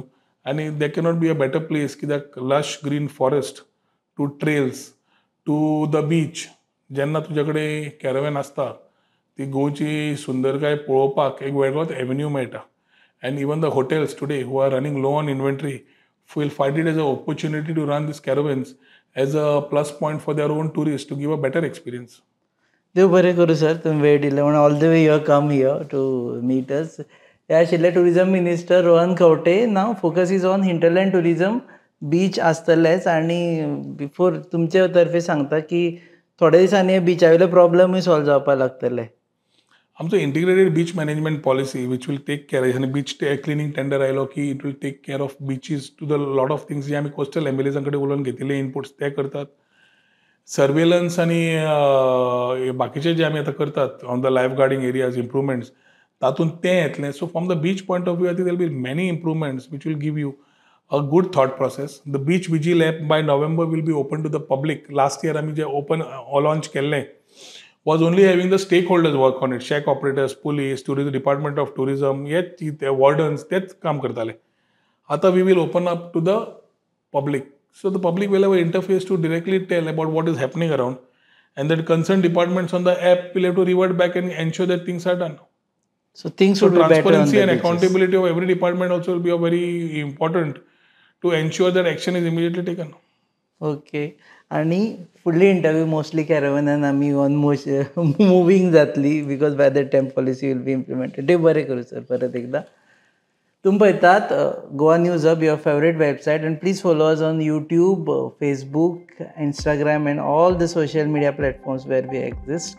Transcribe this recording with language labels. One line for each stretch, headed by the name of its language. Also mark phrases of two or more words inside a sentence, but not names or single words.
English: and they cannot be a better place, कित्याक lush green forest to trails to the beach.
Konkani: जेन्ना तुजे कडेन कॅरॅव्हॅन आसता, ती गोंयची सुंदरकाय पळोवपाक एक वेगळोच एव्हेन्यू मेळटा.
English: and even the hotels today who are running low on inventory will find it as a opportunity to run these caravans as a plus point for their own tourist to give a better experience.
Konkani: देव बरें करूं सर, तुमी वेळ दिलो म्हणून.
English: all the way you come here to meet us.
Konkani: हे आशिल्ले
English: tourism minister
Konkani: रोहन खंवटे.
English: now focus is on hinterland tourism.
Konkani: बीच आसतलेच, आनी बिफोर तुमचे तर्फे सांगता की थोड्या दिसांनी हे बीचा वयले प्रॉब्लमूय सॉल्व जावपाक लागतले. आमचो
English: integrated beach management policy which will take care, आनी beach cleaning tender आयलो की it will take care of beaches to the lot of things
Konkani: जे आमी कोस्टल एम्बेलिजां कडेन उलोवन घेतिल्ले इनपुट्स ते करतात. सर्वेलन्स आनी बाकीचे जे आमी आतां करतात
English: on the lifeguarding areas improvements,
Konkani: तातूंत तें येतलें.
English: so from the beach point of view I think there will be many improvements which will give you a good thought process. The beach vigil app by November will be open to the public. Last year
Konkani: आमी जे
English: open launch केल्लें was only having the stakeholders work on it. Shack operators, police, tourism department of tourism, wardens,
Konkani: तेच काम करताले.
English: आता we will open up to the public. So the public will have an interface to directly tell about what is happening around, and that concerned departments on the app will have to revert back and ensure that things are done. So things should be better on the transparency and beaches. accountability of every department also will be a very important to ensure that action is immediately taken. ओके.
Konkani: आणि फुडली
English: interview mostly कॅरॅव्हॅनान आमी on moving जातली, because by that time policy will be implemented.
Konkani: देव बरें करूं सर परत एकदा. तुमी पळयतात
English: Goa News Hub, your favourite website, and please follow us on YouTube, Facebook, Instagram, and all the social media platforms where we exist.